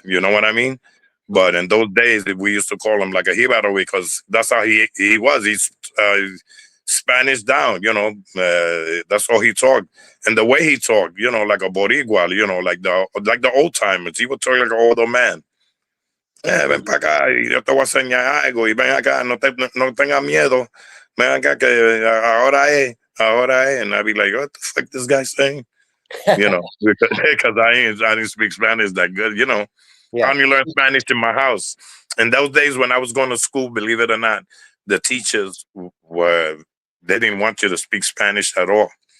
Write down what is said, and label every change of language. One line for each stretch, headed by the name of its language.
English: You know what I mean? But Mhm. in those days, we used to call him like a Jibaro because that's how he was. He's Spanish down. That's all he talked, and the way he talked, like a Boricua, like the old timers. He would talk like an older man.
Spanish: Ven para acá y yo te voy a enseñar algo y ven acá, no tengas miedo. Ven acá que ahora es.
English: And I'd be like, what the fuck this guy saying? Because I didn't speak Spanish that good. I Yeah. only learned Spanish in my house. In those days when I was going to school, believe it or not, the teachers they didn't want you to speak Spanish at all.